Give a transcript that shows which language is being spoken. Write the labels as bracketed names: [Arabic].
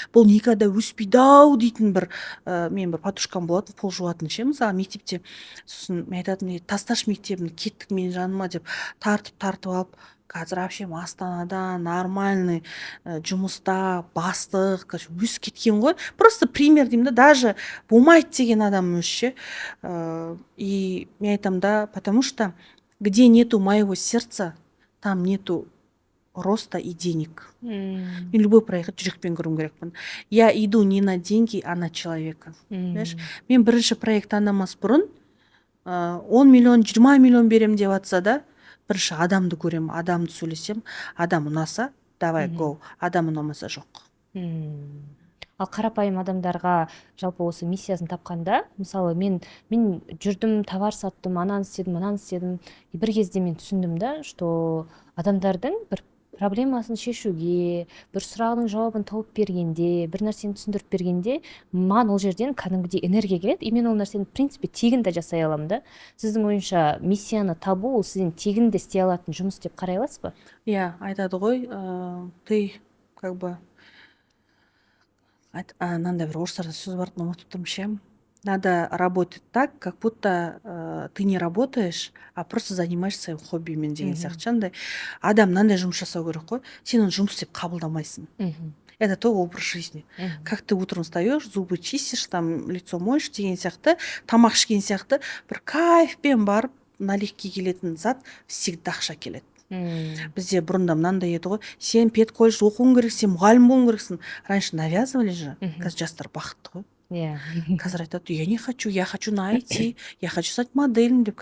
[Kazakh] Бұл никогда өспейді ау дейтін бір, мен бір подружкам болатын, пол жуатын ше, мысалы мектепте. Сосын мен айтатын, тасташ мектебін, кеттік мен жаныма деп тартып алып, қазір вообще Астанада нормальный жұмыста бастық, өсіп кеткен ғой. Просто пример деймін да, даже болмайды деген адам өзі ше. [Russian] И [Kazakh] мен айтам да, [Russian] потому что где нету моего сердца, там нету роста и денег. [Kazakh] Мен любой проект жүрекпен көруім керекпін. [Russian] Я иду не на деньги, а на человека. [Kazakh] Мен бірінші проект андамас бұрын 10 миллион, 20 миллион берем деп атса да, бірінші адамды көремін, адамды сөйлесем, адам ұнаса давай go, адам ұнамаса жоқ. Ал қарапайым адамдарға жалпы осы миссиясын тапқанда, мысалы мен жүрдім, товар саттым, ананы істедім, и бір кезде мен түсіндім да, что адамдардың бір проблемасын шешуге, бір сұрағының жауабын тауып бергенде, бір нәрсені түсіндіріп бергенде, маған ол жерден кәдімгідей энергия келеді, и мен ол нәрсені в принципе тегін де жасай аламын да. Сіздің ойынша миссияны табу ол сізден тегін де істей алатын жұмыс деп қарай аласыз ба? Иә, айтады ғой, ты как бы мынандай бір орыстарда сөз бар, ұмытып тұрмын ше. [Russian] Надо работать так, как будто ты не работаешь, а просто занимаешься своим хоббимен [Kazakh] деген сияқты. Андай адам мынандай жұмыс жасау керек қой, сен оны жұмыс деп қабылдамайсың. [Russian] Это то образ жизни. Как ты утром встаешь, зубы чистишь, там лицо моешь [Kazakh] деген сияқты, тамақ ішкен сияқты бір кайфпен барып налегке келетін зат всегда ақша келеді. Бізде бұрында мынандай еді ғой, сен педколледж оқуың керек, сен мұғалім болуың керексің. [Russian] Раньше навязывали же, [Kazakh] қазір жастар бақытты ғой. Қазір айтады, [Russian] я не хочу, я хочу на IT, я хочу стать моделью деп.